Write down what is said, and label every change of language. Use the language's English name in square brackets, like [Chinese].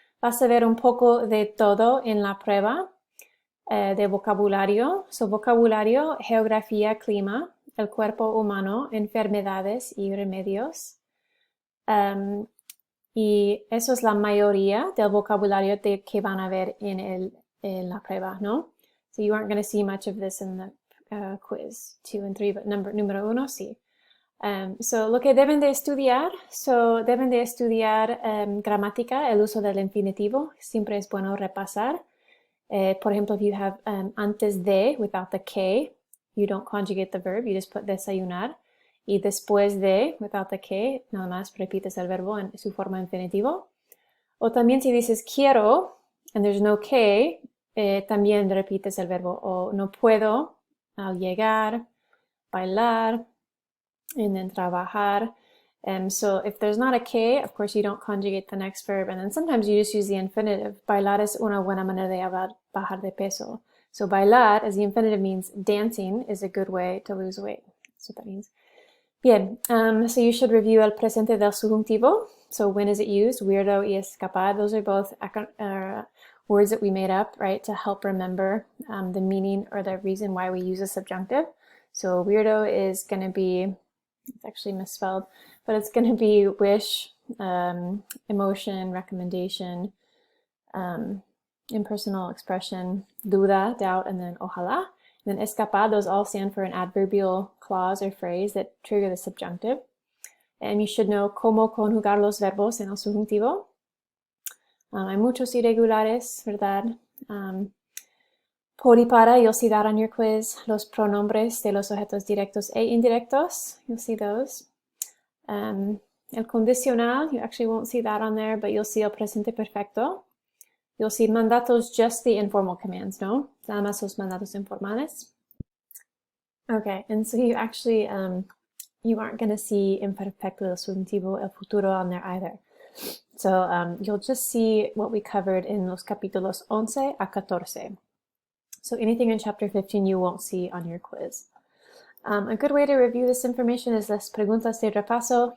[Spanish] Vas a ver un poco de todo en la prueba de vocabulario. Vocabulario, geografía, clima, el cuerpo humano, enfermedades y remedios. Y eso es la mayoría del vocabulario que van a ver en la prueba, ¿no? [English] So you aren't going to see much of this in the quiz 2 and 3, but [Spanish] número 1 sí. So lo que deben de estudiar, deben de estudiar gramática, el uso del infinitivo, siempre es bueno repasar. Por ejemplo, [English] if you have antes de, without the K, you don't conjugate the verb, you just put desayunar. [Spanish] Y después de, [English] without the K, [Spanish] nada más repites el verbo en su forma infinitivo. O también si dices quiero, [English] and there's no K, [Spanish] también repites el verbo. O no puedo, al llegar, bailar, [English] and then [Spanish] trabajar. [English] So if there's not a K, of course you don't conjugate the next verb, and then sometimes you just use the infinitive. [Spanish] Bailar es una buena manera de hablar bajar de peso. [English] So bailar, as the infinitive means dancing, is a good way to lose weight. That's what that means. Bien, so you should review [Spanish] el presente del subjuntivo. [English] So when is it used? [Spanish] Weirdo y escapar. [English] Those are both words that we made up, right, to help remember the meaning or the reason why we use a subjunctive. So weirdo is going to be, it's actually misspelled, but it's going to be wish, emotion, recommendation, impersonal expression, duda, doubt, and then ojalá. And then escapar, those all stand for an adverbial clause or phrase that trigger the subjunctive. And you should know [Spanish] cómo conjugar los verbos en el subjuntivo. Hay muchos irregulares, ¿verdad? Por y para, [English] you'll see that on your quiz. [Spanish] Los pronombres de los objetos directos e indirectos, [English] you'll see those. [Spanish] El condicional, [English] you actually won't see that on there, but you'll see [Spanish] el presente perfecto. [English] You'll see mandatos, just the informal commands, no? [Spanish] Nada más los mandatos informales. [English] Okay, and so you actually, you aren't going to see imperfecto, el subjuntivo, el futuro on there either. So you'll just see what we covered in [Spanish] los capítulos 11 a 14. [English] So anything in chapter 15 you won't see on your quiz. A good way to review this information is [Spanish] las preguntas de repaso.